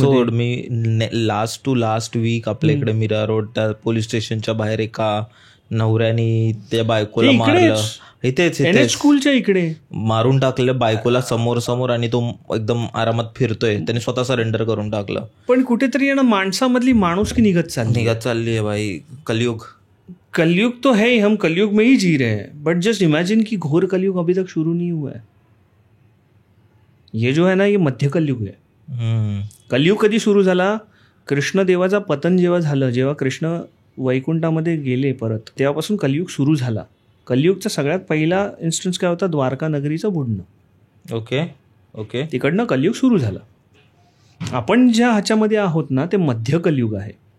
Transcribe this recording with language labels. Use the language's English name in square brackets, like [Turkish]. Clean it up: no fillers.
[Marathi] मी last weak आपल्या इकडे Mira road त्या पोलीस स्टेशनच्या बाहेर एका नवऱ्याने त्या बायकोला मारलं. इथेच स्कूलच्या इकडे मारून टाकलं बायकोला समोर आणि तो एकदम आरामात फिरतोय, त्याने स्वतः सरेंडर करून टाकलं. पण कुठेतरी ना माणसामधली माणुसकी निघत चालली आहे भाई. [Hindi] कलयुग तो है, हम कलयुग में ही जी रहे हैं. [English] but just imagine [Hindi] कि घोर कलयुग अभी तक शुरू नहीं हुआ है. ये जो है ना ये मध्य कलयुग है. [Marathi] कलयुग कधी सुरू झाला? कृष्णदेवाचा पतन जेव्हा झालं, जेव्हा कृष्ण वैकुंठामध्ये गेले परत, तेव्हापासून कलयुग सुरू झाला. कलयुगचा सगळ्यात पहिला इन्स्टन्स काय होता? द्वारका नगरीचं बुडणं. ओके. तिकडनं कलयुग सुरू झालं. आपण ज्या ह्याच्यामध्ये आहोत ना ते मध्य कलयुग आहे.